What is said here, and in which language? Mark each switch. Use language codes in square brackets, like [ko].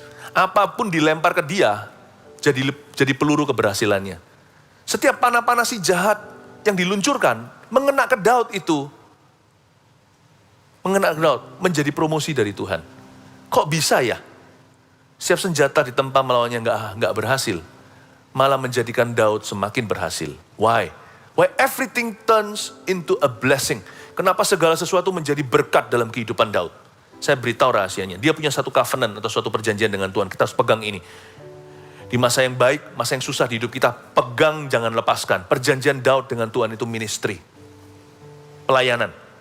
[id] Apapun dilempar ke dia, jadi peluru keberhasilannya. Setiap panah-panah si jahat yang diluncurkan, mengena ke Daud itu. Mengena ke Daud, menjadi promosi dari Tuhan. Kok bisa ya? Setiap senjata ditempa melawannya nggak berhasil. Malah menjadikan Daud semakin berhasil. [en] Why? Why everything turns into a blessing. [id] Kenapa segala sesuatu menjadi berkat dalam kehidupan Daud? Saya beritahu rahasianya. Dia punya satu covenant atau suatu perjanjian dengan Tuhan. Kita harus pegang ini. Di masa yang baik, masa yang susah di hidup kita, pegang jangan lepaskan. Perjanjian Daud dengan Tuhan itu ministry. Pelayanan.